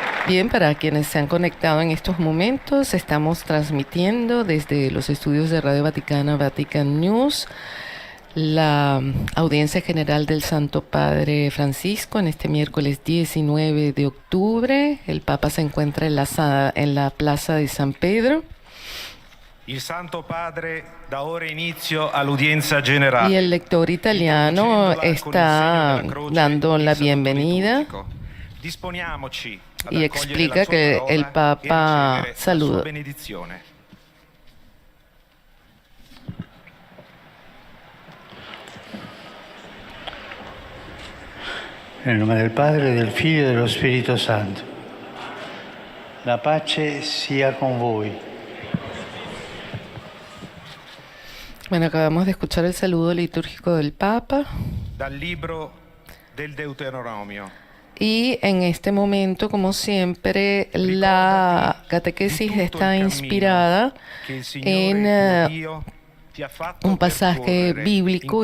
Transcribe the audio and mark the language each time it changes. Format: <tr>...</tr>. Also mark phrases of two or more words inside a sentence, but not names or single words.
<es>Bien, para quienes se han conectado en estos momentos, estamos transmitiendo desde los estudios de Radio Vaticana, Vatican News, la audiencia general del Santo Padre Francisco en este miércoles 19 de octubre. El Papa se encuentra en la Plaza de San Pedro.</es> <it>Il Santo Padre da ora inizio all'udienza generale.</it> <es>Y el lector italiano está dando la bienvenida y explica que el Papa saluda.</es> <it>Nel nome del Padre, del Figlio e dello Spirito Santo. La pace sia con voi.</it> <es>Bueno, acabamos de escuchar el saludo litúrgico del Papa.</es> <it>Dal libro del Deuteronomio.</it> <es>Y en este momento, como siempre, la catequesis está inspirada en un pasaje bíblico.</es>